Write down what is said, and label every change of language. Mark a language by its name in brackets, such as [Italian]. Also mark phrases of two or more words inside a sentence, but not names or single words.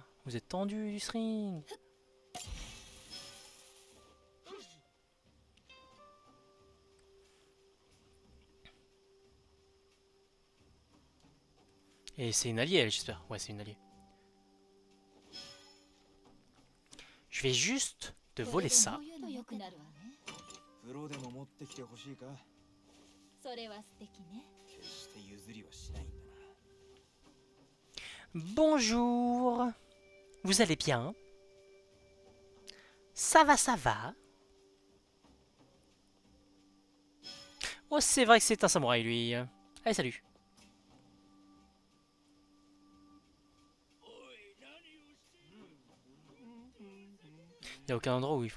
[French] Vous êtes tendus du string. Et c'est une alliée elle j'espère. Ouais c'est une alliée. Je vais juste te voler ça. [Japanese] 風呂でも持ってきてほしいか？それは素敵ね。決して譲りはしないんだな。 [French] Bonjour. Vous allez bien? Ça va, ça va. Oh, c'est vrai que c'est un samouraï, lui. Allez, salut. Il n'y a aucun endroit où il faut...